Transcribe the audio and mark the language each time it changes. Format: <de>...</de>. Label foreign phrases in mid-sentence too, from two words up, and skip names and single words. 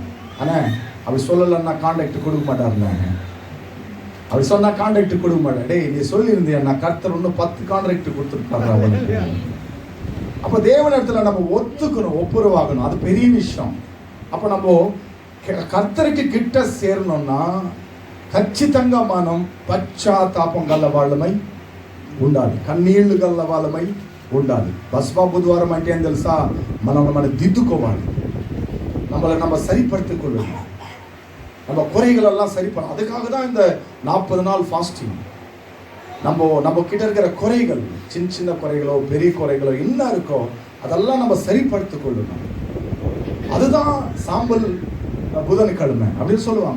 <ta>ஆனா அப்படி சொல்லலன்னா கான்ட்ராக்ட் கொடுக்க மாட்டாருந்தாங்க. அப்படி சொன்னா கான்ட்ராக்ட் கொடுக்க மாட்டேன். டேய் நீ சொல்லியிருந்தியா, நான் கர்த்தர் இன்னும் 10 கான்ட்ராக்ட் கொடுத்துருப்பாரு அவனுக்கு. அப்ப தேவன் இடத்துல நம்ம ஒத்துக்கணும், ஒப்புரவாகணும். அது பெரிய விஷயம். அப்ப நம்ம கர்த்தருக்கு கிட்ட சேரணும்னா</ta> <te>ఖచ్చితంగా మనం పశ్చాత్తాపం గల వాళ్ళమై ఉండాలి. కన్నీళ్లు గల్ల వాళ్ళమై ఉండాలి. బస్వా బుధవారం అంటే ఏం తెలుసా? మనం దిద్దుకోవాలి,</te> <ta>நம்ம சரிப்படுத்திக் கொள்ளணும், நம்ம குறைகள் எல்லாம் சரிப்படும். அதுக்காக தான் இந்த 40 நாள் ஃபாஸ்டிங். நம்ம கிட்ட இருக்கிற குறைகள், சின்ன குறைகளோ பெரிய குறைகளோ என்ன இருக்கோ அதெல்லாம் நம்ம சரிப்படுத்திக் கொள்ளணும். அதுதான் சாம்பல் புதன்கிழமை அப்படின்னு சொல்லுவாங்க.</ta>